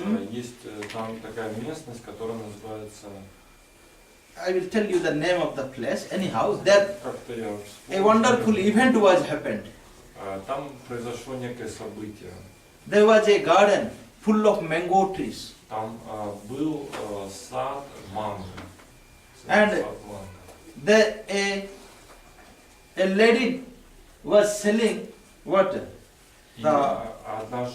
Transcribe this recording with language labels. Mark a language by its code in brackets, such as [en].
[ru] есть там такая местность, которая называется, [en] I will tell you the name of the place. Anyhow, there [ru] как-то я [en] a wonderful event was happened. [ru] Там произошло некое событие. [en] There was a garden full of mango trees. [ru] Там был сад манго. [en] And [ru] Сад манго. [en] There a lady was selling what? [ru] И [en] The [ru] одна